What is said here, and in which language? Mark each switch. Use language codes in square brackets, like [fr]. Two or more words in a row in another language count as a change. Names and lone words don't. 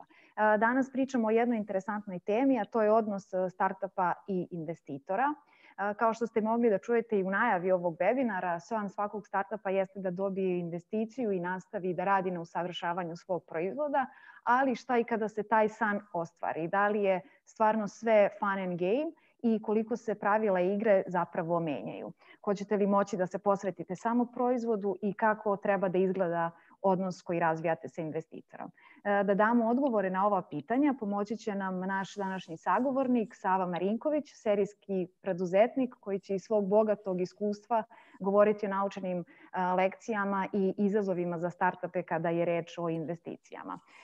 [sr] Danas pričamo o jednoj interesantnoj temi, a to je odnos startupa i investitora. Kao što ste mogli da čujete i u najavi ovog webinara, san svakog startupa jeste da dobije investiciju i nastavi da radi na usavršavanju svog proizvoda, ali šta i kada se taj san ostvari? Da li je stvarno sve [en] fun and game [sr] i koliko se pravila igre zapravo menjaju? Hoćete li moći da se posvetite samo proizvodu i kako treba da izgleda odnos koji razvijate sa investitorom? Da damo odgovore na ova pitanja, pomoći će nam naš današnji sagovornik Sava Marinković, serijski preduzetnik koji će iz svog bogatog iskustva govoriti o naučenim lekcijama i izazovima za startupe kada je reč o investicijama.